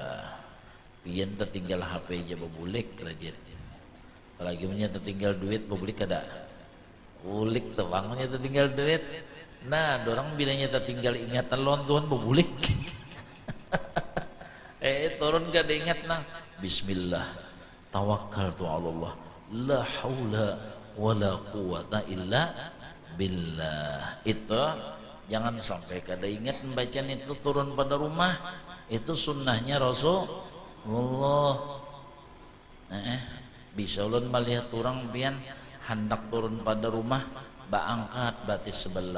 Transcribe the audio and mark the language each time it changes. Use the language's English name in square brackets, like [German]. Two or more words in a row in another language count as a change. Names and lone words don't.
[Banjar] Pian tertinggal HP aja bebulik rajin. Apalagi punya tertinggal duit bebulik ada. Bulik tuh bangunnya tertinggal duit. Nah, dorang bilangnya tertinggal ingatan lawan Tuhan bebulik. Turun gak diingat nah. [Arabic] بسم الله. توكلت على الله. لا حول ولا قوة إلا بالله. [Banjar] Itu jangan sampai kada ingat membacaan itu turun pada rumah. [Indonesian] Itu sunnahnya Rasulullah. [Banjar] Bisa ulun melihat orang pian hendak turun pada rumah angkat batis sebelah.